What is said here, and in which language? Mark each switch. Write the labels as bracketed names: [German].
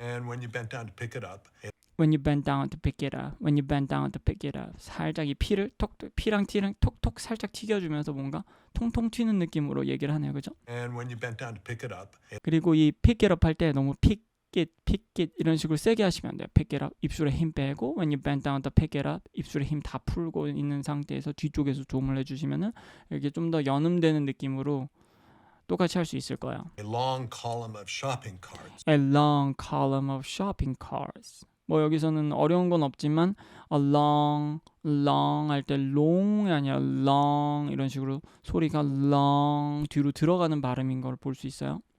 [English] And when you bent down to pick it up, When you bend down to pick it up. [Korean] 살짝 이 피랑 티랑 톡톡 살짝 튀겨주면서 뭔가 통통 튀는 느낌으로 얘기를 하네요. 그죠? [English] and when you bent down to pick it up, [Korean] 그리고 이 [English] pick it up [Korean] 할 때 너무 pick it 이런 식으로 세게 하시면 안 돼요. [English] pick it up [Korean] 입술에 힘 빼고 [English] when you bend down to pick it up [Korean] 입술에 힘 다 풀고 있는 상태에서 뒤쪽에서 조음을 해주시면은 이렇게 좀 더 연음되는 느낌으로 똑같이 할 수 있을 거예요. [English] a long column of shopping carts. A long column of shopping carts. [Korean] 뭐 여기서는 어려운 건 없지만 a long 할 때 long이 아니라 long 이런 식으로 소리가 long 뒤로 들어가는 발음인 걸 볼 수 있어요.